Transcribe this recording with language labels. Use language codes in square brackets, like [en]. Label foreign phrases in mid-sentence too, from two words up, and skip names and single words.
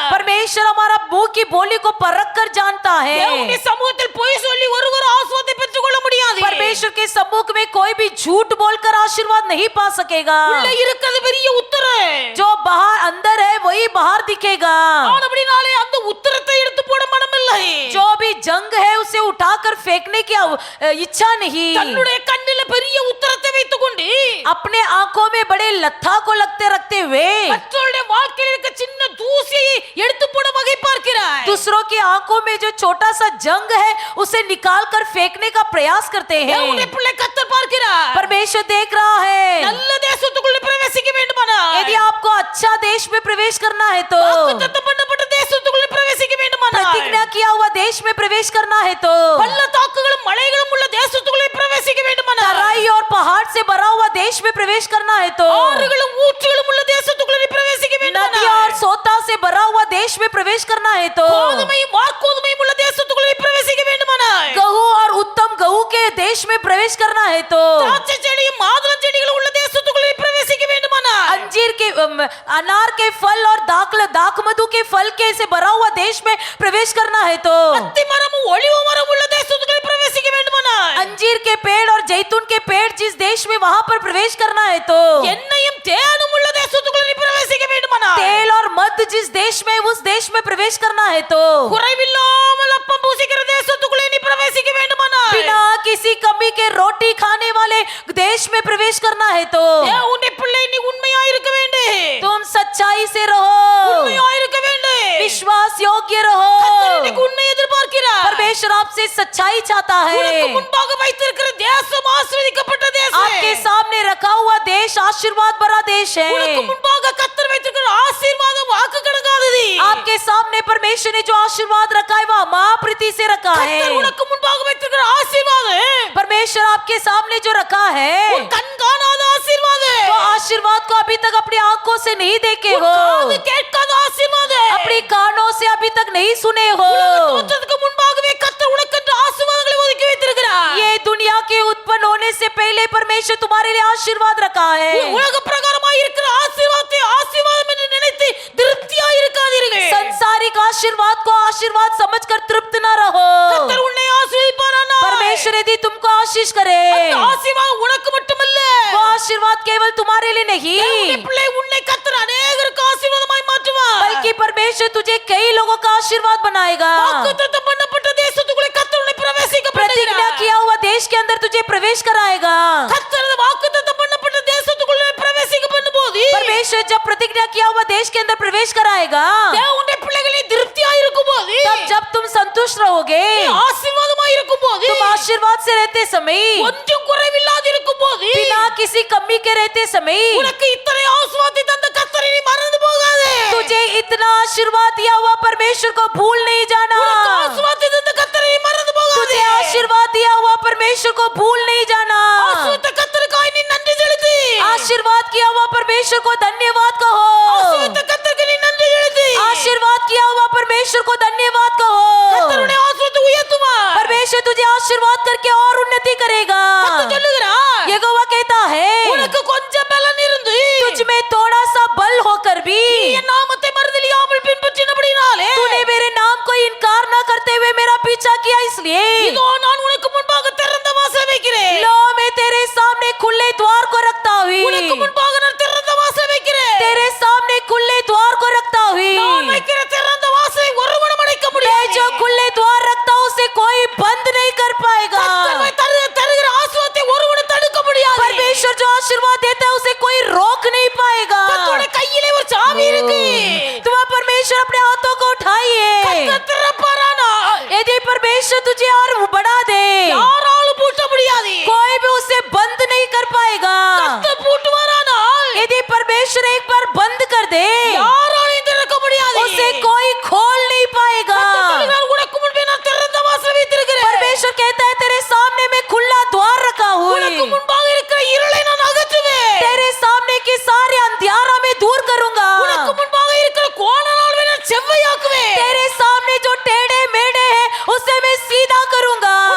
[hi] परमेश्वर हमारा मुंह की बोली को परख कर जानता है। [ta] தேவனுடைய சமூகத்தில் பொய் சொல்லி ஒருவர் ஆசீர்வாதத்தை பெற்றுக்கொள்ள முடியாது. [hi] परमेश्वर के सम्मुख में कोई भी झूठ बोलकर आशीर्वाद नहीं पा सकेगा। [ta] உள்ள இருக்கிறது பெரிய உத்தரம். [hi] जो बाहर अंदर है वही बाहर दिखेगा। [ta] ஆனபடினாலே அந்த உத்தரத்தை எடுத்து போட மனமில்லை. [hi] जो भी जंग है उसे उठाकर फेंकने की इच्छा नहीं। [ta] தன்னுடைய கண்ணில பெரிய உத்தரத்தை வைத்துக்கொண்டு [hi] अपने आंखों में बड़े लत्था को लगते रखते हुए [ta] மற்றவருடைய வாழ்க்கையில் இருக்க சின்ன தூசியை எடுத்து போட வகை பார்க்கிறார். [hi] दूसरों की आंखों में जो छोटा सा जंग है उसे निकाल कर फेंकने का प्रयास करते हैं। [ta] தேவனுடைய பிள்ளை கர்த்தர் பார்க்கிறார். [hi] परमेश्वर देख रहा है। [ta] நல்ல தேசத்துக்குள்ள பிரவேசிக்க வேண்டுமானால் [hi] यदि आपको अच्छा देश में प्रवेश करना है तो [ta] வாக்குத்தத்தம் பண்ணப்பட்ட தேசத்துக்குள்ள பிரவேசிக்க வேண்டுமானால் [hi] प्रतिज्ञा किया हुआ देश में प्रवेश करना है तो [ta] பள்ளத்தாக்குகளும் மலைகளும் உள்ள தேசத்துக்குள்ள பிரவேசிக்க வேண்டுமானால் [hi] तराई और पहाड़ से भरा हुआ देश में प्रवेश करना है तो [ta] ஆறுகளும் ஊற்றுகளும் உள்ள தேசத்துக்குள்ள பிரவேசிக்க [hi] नदियां [ta] வேண்டுமானால் [hi] और सोता से भरा हुआ देश में प्रवेश करना है तो [ta] கோதுமையும் வாற்கோதுமையும் உள்ள தேசத்துக்குள்ள பிரவேசிக்க வேண்டுமானால் [hi] गहू और उत्तम गहू के देश में प्रवेश करना है तो [ta] திராட்சை செடியும் மாதுளம் செடிகளும் உள்ள தேசத்துக்குள்ள பிரவேசிக்க வேண்டுமானால் [hi] अंजीर के अनार के फल और दाख मधु के फल के से भरा हुआ देश में प्रवेश करना है तो [ta] அத்தி மரமும் ஒலிவ மரமும் உள்ள தேசத்துக்குள்ள பிரவேசிக்க வேண்டுமானால் [hi] अंजीर के पेड़ और जैतून के पेड़ जिस देश में वहां पर प्रवेश करना है तो [ta] எண்ணெயும் தேனும் உள்ள தேசத்துக்குள்ள பிரவேசிக்க வேண்டுமானால் [hi] तेल और मध जिस देश में उस देश में प्रवेश करना है तो [ta] குறைவில்லாமல் அப்பம் பூசிக்கிற தேசத்துக்குள்ள நீ பிரவேசிக்க வேண்டுமானால் [hi] बिना किसी कमी के रोटी खाने वाले देश में प्रवेश करना है तो [ta] தேவனுடைய பிள்ளை நீ உண்மையா இருக்க வேண்டும். [hi] तुम सच्चाई से रहो, [ta] உண்மையா இருக்க வேண்டும். [hi] विश्वास योग्य [ta] கர்த்தர் [hi] रहो। [ta] இன்னைக்கு உண்மை எதிர்பார்க்கிறார். [hi] परमेश्वर आपसे सच्चाई चाहता [ta] உனக்கு [hi] है। [ta] முன்பாக வைத்திருக்கிற தேசம் ஆசீர்வதிக்கப்பட்ட தேசம். [hi] आपके सामने रखा हुआ देश आशीर्वाद भरा देश [ta] உனக்கு [hi] है। [ta] முன்பாக கர்த்தர் வைத்திருக்கிற ஆசீர்வாதம் வாக்கு கடங்காதது. [hi] आपके सामने परमेश्वर ने जो आशीर्वाद रखा है वह महाप्रीति से रखा [ta] கர்த்தர் [hi] है। [ta] உனக்கு முன்பாக வைத்திருக்கிற ஆசீர்வாதம் [hi] परमेश्वर आपके सामने जो रखा है [ta] உன் கண் காணாத ஆசீர்வாதம். [hi] वो आशीर्वाद को अभी तक अपनी आंखों से नहीं देखे [ta] உன் [hi] हो, [ta] காது கேட்காத ஆசீர்வாதம். [hi] अपनी कानों से अभी तक नहीं सुने हो। [ta] உலக தோற்றத்துக்கு முன்பாகவே கர்த்தர் உனக்கென்று ஆசீர்வாதங்களை ஒதுக்கி வைத்திருக்கிறார். [hi] ये दुनिया के उत्पन्न होने से पहले परमेश्वर तुम्हारे लिए आशीर्वाद रखा है। [ta] உலக பிரகாரமாய் இருக்கிற ஆசீர்வாதத்தை ஆசீர்வாதம் என்று நினைத்து திருப்தியா இருக்காதீர்கள். [hi] संसारिक आशीर्वाद को आशीर्वाद समझकर तृप्त न रहो। [ta] கர்த்தர் உன்னை ஆசீர்வதிப்பாரானால் [hi] परमेश्वर यदि तुमको आशीष करे [ta] அந்த ஆசீர்வாதம் உனக்கு மட்டுமல்ல, [hi] वो आशीर्वाद केवल तुम्हारे लिए नहीं [ta] தேவனுடைய பிள்ளை உன்னை கர்த்தர் அநேகருக்கு ஆசீர்வாதமாய் மாற்றுவார். [hi] बल्कि परमेश्वर तुझे कई लोगों का आशीर्वाद बनाएगा। [ta] வாக்குத்தத்தம் பண்ணப்பட்ட தேசத்துக்குள்ளே கர்த்தர் உன்னை பிரவேசிக்க [hi] प्रतिज्ञा [ta] பண்ணுகிறார். [hi] किया हुआ देश के अंदर तुझे प्रवेश कराएगा। [ta] கர்த்தர் வாக்குத்தத்தம் பண்ணப்பட்ட தேசத்துக்குள்ளே பிரவேசிக்க பண்ணும்போது [hi] परमेश्वर जब प्रतिज्ञा किया हुआ देश के अंदर प्रवेश कराएगा [ta] தேவனுடைய பிள்ளைகளே திருப்தியா இருக்கும்போது, [hi] तब जब तुम संतुष्ट रहोगे, [ta] ஆசீர்வாதமாய் இருக்கும்போது, [hi] तुम आशीर्वाद से रहते समय, [ta] ஒன்றும் குறைவில்லாது இருக்கும்போது, [hi] बिना किसी कमी के रहते समय [ta] உனக்கு இத்தனை ஆசீர்வாதத்தை தந்த கர்த்தரை நீ மறந்து போகாதே. [hi] तुझे इतना आशीर्वाद दिया हुआ परमेश्वर को भूल नहीं जाना। [ta] உனக்கு ஆசீர்வாதத்தை தந்த கர்த்தரை நீ மறந்து போகாதே. [hi] तुझे आशीर्वाद दिया हुआ परमेश्वर को भूल नहीं जाना। [ta] ஆசீர்வாதத்தை கர்த்தருக்காய் நீ நன்றி செலுத்து. [hi] आशीर्वाद किया हुआ परमेश्वर को धन्यवाद कहो। [ta] ஆசீர்வாதத்தை கர்த்தருக்கு நீ நன்றி செலுத்து. [hi] आशीर्वाद किया हुआ परमेश्वर को धन्यवाद कहो। [ta] கர்த்தருடைய ஆசீர்வாதத்தை உயர்த்துவார். [hi] परमेश्वर तुझे आशीर्वाद करके और उन्नति करेगा। [ta] கர்த்தர் சொல்லுகிறார், [hi] यहोवा कहता है [ta] உனக்கு கொஞ்சம் பலன் இருந்து [hi] तुझ में थोड़ा सा बल होकर भी [ta] நீ என் நாமத்தை மறுதலியாமல் பின்பற்றினபடினாலே [hi] तूने मेरे नाम को इनकार न करते हुए मेरा पीछा किया, इसलिए [ta] இதோ நான் உனக்கு முன்பாக திறந்த வாசல் வைக்கிறேன். [hi] लो मैं तेरे सामने खुले द्वार को रखता [ta] உனக்கு [hi] हुई, [ta] முன்பாக நான் திறந்த வாசல் வைக்கிறேன். [hi] तेरे सामने खुले द्वार को रखता [ta] நான் [hi] हुई। [ta] வைக்கிற திறந்த வாசலை ஒருவனும் அடைக்க [hi] मैं [ta] முடியாது. [hi] जो खुले द्वार रखता हूँ उसे कोई बंद नहीं कर पाएगा। [ta] கர்த்தர் தருகிற ஆசீர்வாதத்தை ஒருவனும் தடுக்க முடியாது. [hi] परमेश्वर जो आशीर्वाद देता है उसे कोई रोक नहीं पाएगा। [ta] கர்த்தருடைய கையிலே ஒரு சாவி இருக்கு. [hi] तुम परमेश्वर अपने हाथों को उठाइए। [ta] கர்த்தர் திறப்பாரானால் [hi] यदि परमेश्वर तुझे और बढ़ा दे [ta] யாராலும் பூட்ட முடியாது. [hi] कोई भी उसे बंद नहीं कर पाएगा। [ta] கர்த்தர் பூட்டுவாரானால் [hi] यदि परमेश्वर एक बार बंद कर दे [ta] யாராலும் திறக்க முடியாது. [hi] उसे कोई खोल नहीं पाएगा। [ta] கர்த்தர் சொல்லுகிறார், உனக்கு முன்பே நான் திறந்த வாசல் வைத்திருக்கிறேன். [hi] परमेश्वर कहता है तेरे सामने मैं खुला द्वार रखा [ta] உனக்கு [hi] हूँ, [ta] முன்பாக இருக்கிற இருளை நான் அகற்றுவேன். [hi] तेरे सामने के सारे अंधियारा में दूर करूंगा। [ta] உனக்கு முன்பாக இருக்கிற கோணலால் நான் செவ்வையாக்குவேன். [hi] तेरे सामने जो टेढ़े मेढ़े हैं उसे मैं सीधा करूंगा।